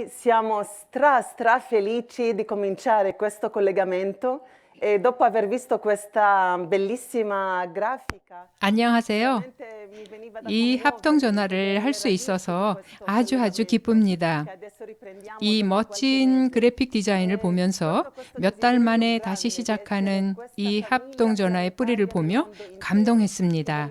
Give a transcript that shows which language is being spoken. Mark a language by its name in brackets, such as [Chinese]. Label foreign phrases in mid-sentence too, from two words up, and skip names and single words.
[Italian] Siamo stra felici di cominciare questo collegamento e dopo aver visto questa bellissima grafica. [Korean] 안녕하세요. 이 합동 전화를 할 수 있어서 아주 기쁩니다. 이 멋진 그래픽 디자인을 보면서 몇 달 만에 다시 시작하는 이 합동 전화의 뿌리를 보며 감동했습니다.